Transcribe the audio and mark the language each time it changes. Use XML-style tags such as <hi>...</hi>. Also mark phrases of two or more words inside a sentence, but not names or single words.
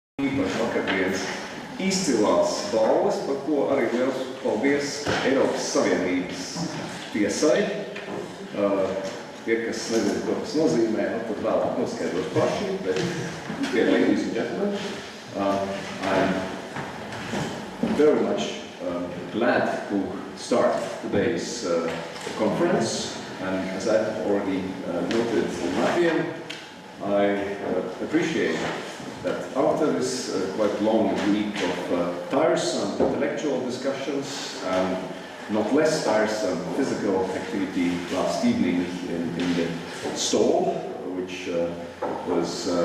<lv>īpaši vakardienas izcilās balvas, par ko arī liels paldies Eiropas Savienības tiesai. Tie, kas nezina, ko tas nozīmē, tad vēlāk noskaidros paši, bet</lv> <en>ladies and gentlemen, I'm very much glad to start today's conference. And as I've already noted in Latvian, I appreciate that after this quite long week of tiresome intellectual discussions and not less tiresome physical activity last evening in the stall, which was,</en>